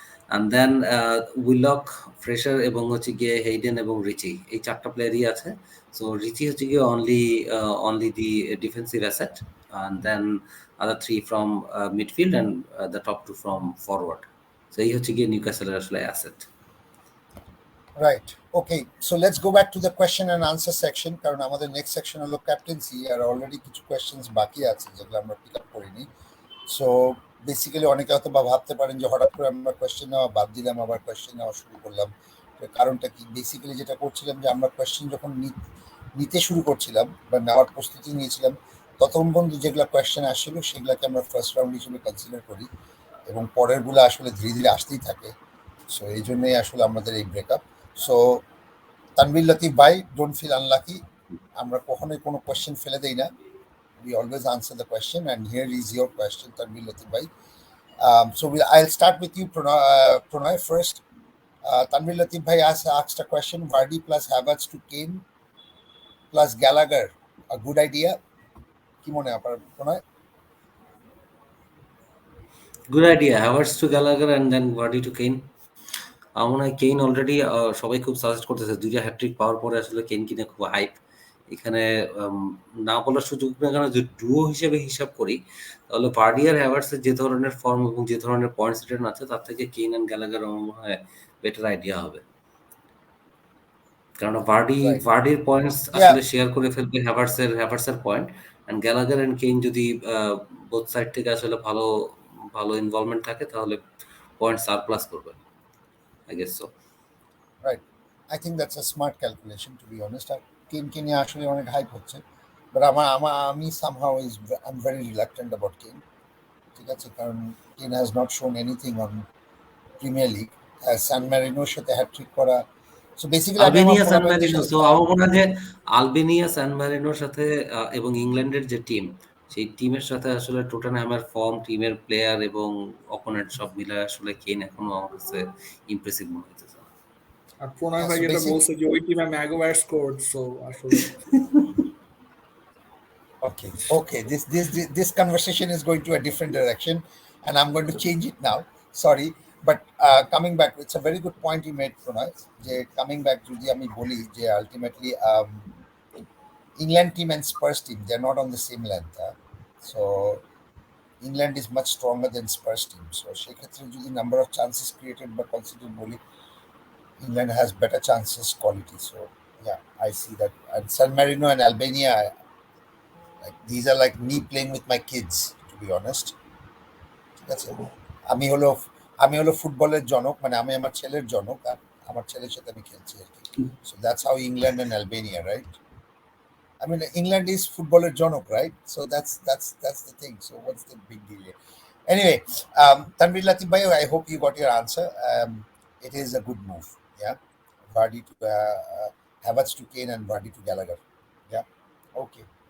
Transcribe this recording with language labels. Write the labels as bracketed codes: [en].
[bn] And then উইলক, fresher এবং হচ্ছে গিয়ে হেইডেন এবং রিচি, এই 4টা প্লেয়ারই আছে। সো রিচি হচ্ছে গিয়ে only the defensive asset, [en] And then other 3 from midfield and the top 2 from forward. [bn] So এই হচ্ছে গিয়ে নিউক্যাসলের আসলে asset. [en] Right. Okay. So let's go back to the question and answer section. [bn] কারণ আমাদের নেক্সট সেকশন হলো captaincy, আর already কিছু questions বাকি আছে যেগুলো আমরা পিক আপ করিনি। সো বেসিক্যালি অনেকে হয়তো বা ভাবতে পারেন যে হঠাৎ করে আমরা কোয়েশ্চেন নেওয়া বাদ দিলাম, আবার কোয়েশ্চেন নেওয়া শুরু করলাম। কারণটা কি? বেসিক্যালি যেটা করছিলাম যে আমরা কোয়েশ্চেন যখন নিতে শুরু করছিলাম বা নেওয়ার প্রস্তুতি নিয়েছিলাম, ততক্ষণ পর্যন্ত যেগুলো কোয়েশ্চেন আসছিল সেগুলোকে আমরা ফার্স্ট রাউন্ড হিসেবে কনসিডার করি, এবং পরেরগুলো আসলে ধীরে ধীরে আসতেই থাকে। সো এই জন্যই আসলে আমাদের এই ব্রেকআপ। সো তানভীর লতিফ ভাই, ডোন্ট ফিল আনলাকি, আমরা কখনোই কোনো কোয়েশ্চেন ফেলে দেই না। [en] We always answer the question, and here is your question, Tanvir Latif bhai. I'll start with you, Pranay, first. Tanvir Latif bhai asked a question: Vardy plus Havertz to Kane plus Gallagher, a good idea? [bn] কি মনে হয় আপনার, Pranay? Good idea, Havertz two Gallagher and then Vardy two Kane. আমার মনে হয় Kane already সবাই খুব suggest করতেছে, 2টা হ্যাট্রিক পাওয়ার পরে আসলে কেইন কিনে খুব হাইপ। এখানে না বলার সুযোগ না, কারণ যে ডুও হিসেবে হিসাব করি তাহলে ভার্ডি আর হ্যাভার্টসের যে ধরনের ফর্ম এবং যে ধরনের পয়েন্টস রিটার্ন আছে তার থেকে কেইন অ্যান্ড গ্যালাগার আমার মনে হয় বেটার আইডিয়া হবে। কারণ ভার্ডির পয়েন্টস আসলে শেয়ার করে ফেলবে হ্যাভার্টসের point, and Gallagher and Kane যদি বোথ সাইড থেকে আসলে ভালো ভালো ইনভলভমেন্ট থাকে তাহলে পয়েন্ট সারপ্লাস করবে, [en] I guess so. Right. I think that's a smart calculation, to be honest. [bn] কেইনকে নিয়ে আসলে অনেক হাইপ হচ্ছে, বাট আমি [en] somehow I'm very reluctant about [bn] Kane. ঠিক আছে, কারণ [en] Kane has not shown anything on premier league. [bn] সান ম্যারিনোর সাথে হ্যাট্রিক করা, সো বেসিক্যালি আমি আমার আলবেনিয়া সান ফলোয়ারদের ম্যারিনো, সাথে সো আমার মনে হয় যে আলবেনিয়া সান ম্যারিনোর সাথে এবং ইংল্যান্ডের যে টিম, সেই টিমের সাথে আসলে টটেনহ্যামের ফর্ম, টিমের প্লেয়ার এবং অপোনেন্ট সব মিলে আসলে কেইন এখনো আমার কাছে ইমপ্রেসিভ মনে হইতেছে না। আর প্রণয় ভাই যেটা বলছে যে ওই টিমে ম্যাগুয়ার স্কোরড, সো আসলে [en] Okay. This conversation is going to a different direction, and I'm going to change it now. Sorry, but coming back, it's a very good point you made, Pranay. যে coming back [bn] যদি আমি বলি যে [en] ultimately England team and Spurs team, they're not on the same length. So England is much stronger than Spurs team. So সেক্ষেত্রে যদি number of chances created বা considered বলি, England has better chances quality. So yeah, I see that. And San Marino and Albania, like these are like me playing with my kids, to be honest. [bn] ঠিক আছে, আমি হলো আমি হলো ফুটবলের জনক, মানে আমি আমার ছেলের জনক, আর আমার ছেলের সাথে আমি খেলছি আর কি। [en] So that's how England and Albania, right? I mean, England is footballer jonok, right? So that's the thing. So what's the big deal here? Anyway, Tanvir Latif bhai, I hope you got your answer. It is a good move. Yeah, Vardy to Havertz to Kane and Vardy to Gallagher. Yeah, okay.